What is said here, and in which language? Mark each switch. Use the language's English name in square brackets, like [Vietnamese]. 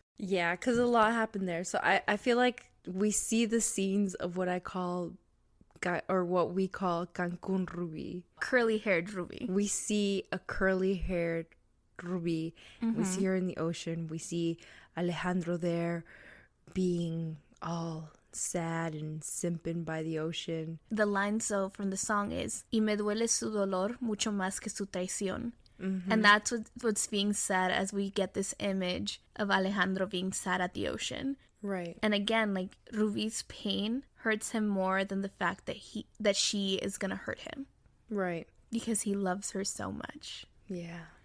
[English] Yeah, because a lot happened there. So I feel like we see the scenes of what we call Cancun Rubi. Curly-haired Rubi. We see a curly-haired Rubi. We see her in the ocean. We see Alejandro there being all sad and simping by the ocean. The line so from the song is [Spanish] Y me duele su dolor mucho más que su traición. [English] And that's what's being said as we get this image of Alejandro being sad at the ocean. Right. And again, like Rubi's pain hurts him more than the fact that she is gonna hurt him. Right. Because he loves her so much. Yeah.